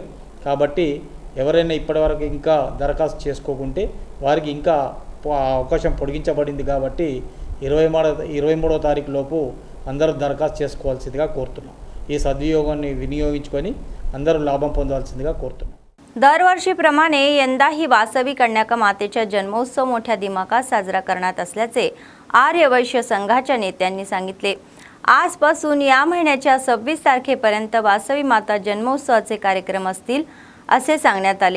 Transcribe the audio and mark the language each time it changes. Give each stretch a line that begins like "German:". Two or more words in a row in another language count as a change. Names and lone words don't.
Telugu: కాబట్టి ఎవరైనా ఇప్పటివరకు ఇంకా దరఖాస్తు చేసుకోకుంటే వారికి ఇంకా అవకాశం పొడిగించబడింది. కాబట్టి 23వ తారీఖు లోపు అందరూ దరఖాస్తు చేసుకోవాల్సిందిగా కోరుతున్నాం. ఈ సద్వినియోగాన్ని వినియోగించుకొని అందరూ లాభం పొందవలసిందిగా కోరుతున్నాం.
Marathi: दरवर्षीप्रमाणे यंदाही वासवी कन्याका मातेचा जन्मोत्सव मोठ्या दिमाखात साजरा करण्यात असल्याचे आर्य वैश्य संघाच्या नेत्यांनी सांगितले. आजपासून या महिन्याच्या 26 तारखेपर्यंत वासवी माता जन्मोत्सवाचे कार्यक्रम असतील असे सांगण्यात आले.